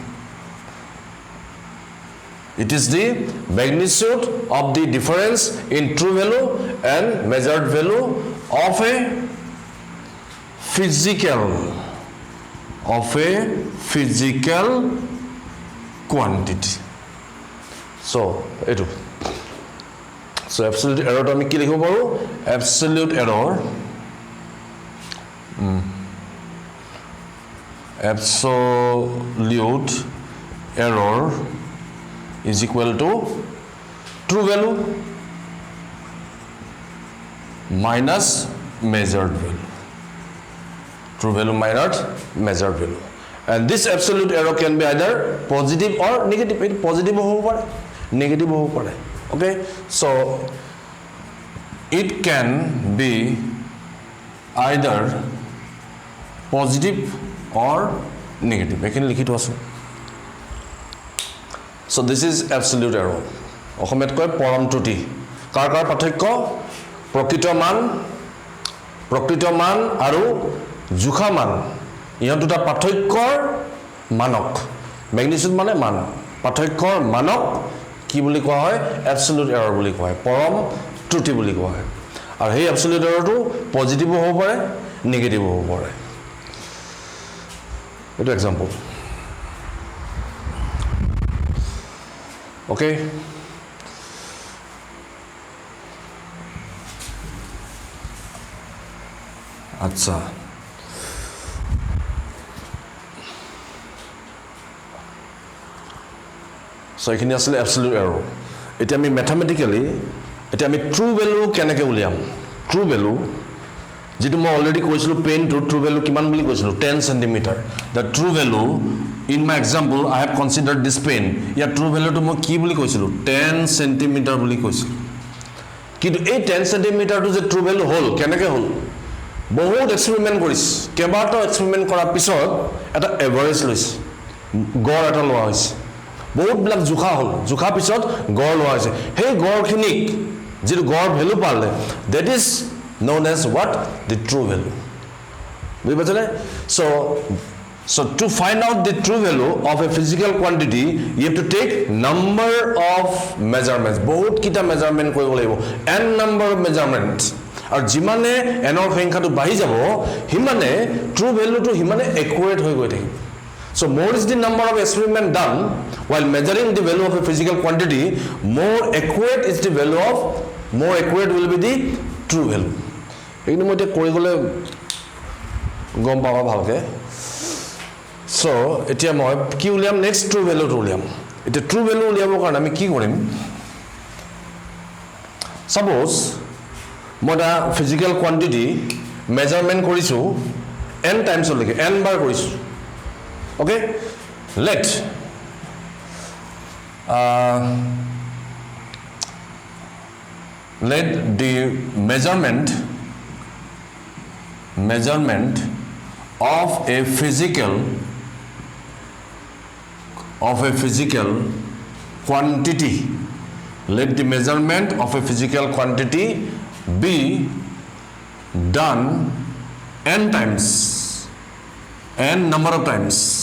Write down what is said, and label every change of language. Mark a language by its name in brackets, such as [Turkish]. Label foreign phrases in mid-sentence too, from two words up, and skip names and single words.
[English] It is the magnitude of the difference in true value and measured value of a physical quantity. So etu so absolute error [Assamese] টো আমি কি লিখিব পাৰোঁ [English] absolute error is equal to true value minus measured value. And this absolute error can be either positive or negative. Positive or negative. Okay, so it can be either positive or negative [Assamese] এখিনি লিখি তো আছে [English] so this is absolute error [Assamese] অসমত কয় পৰম ত্ৰুটি কাৰ পাৰ্থক্য প্ৰকৃত মান আৰু জুখা মান ইহত দুটা পাৰ্থক্যৰ মানক ম্যাগনিটিউড মানে মান পাৰ্থক্যৰ মানক কি বুলি কোৱা হয় [English] absolute error [Assamese] বুলি কোৱা হয় পৰম ত্ৰুটি বুলি কোৱা হয় আৰু সেই [English] absolute error [Assamese] টো পজিটিভ হ'ব পাৰে নেগেটিভ হ'ব পাৰে এটো এক্সাম্পল okay আচ্ছা so এখিনি আসলে [English] absolute error [Assamese] এটা আমি ম্যাথমেটিক্যালি এটা আমি [English] true value [Assamese] কেনেকৈ উলিয়াম [English] true value [Assamese] যেটো মই অলৰেডি কৈছিলো পেন টু [English] true value [Assamese] কিমান বুলি কৈছিলো 10 cm [English] the true value in my example I have considered this pen ya true value [Assamese] to মই কি বুলি কৈছিলো 10 cm বুলি কৈছিলো কিন্তু এই 10 cm to যে [English] true value [Assamese] হল কেনেকৈ হল বহুত এক্সপেৰিমেন্ট কৰিছ কেবাটো এক্সপেৰিমেন্ট কৰাৰ পিছত এটা এভাৰেজ লৈছে গড় এটা লোৱা হৈছে বহুত ব্লক জুখা হল জুখা পিছত গড় লোৱা হৈছে সেই গড়খিনিক যেটো গড় ভ্যালু পালে [English] that is known as what the true value [Assamese] বুঝিপাছনে [English] so to find out the true value of a physical quantity you have to take number of measurements [Assamese] বহুত কিটা মেজারমেন্ট কৰিব লাগিব [English] n number of [Assamese] measurements আৰু যিমানে এনৰ সংখ্যাটো বাঢ়ি যাব হিমানে [English] true valueটো [Assamese] হিমানে একুৰেট হৈ গৈ থাকিব [English] so more is the number of experiment done while measuring the value of a physical quantity more accurate is the value of more accurate will be the true value [Assamese] এইটো মই কৰি গলে গম পাবা ভালকে so এতিয়া মই কি উলিয়াম [English] next true value [Assamese] উলিয়াম এটা [English] true value [Assamese] উলিয়াবৰ কাৰণে আমি কি কৰিম সাপোজ মই [English] the physical quantity measurement [Assamese] কৰিছো [English] n times [Assamese] লৈকে n বাৰ কৰিছো okay [English] let the measurement of a physical quantity let the measurement of a physical quantity be done n times n number of times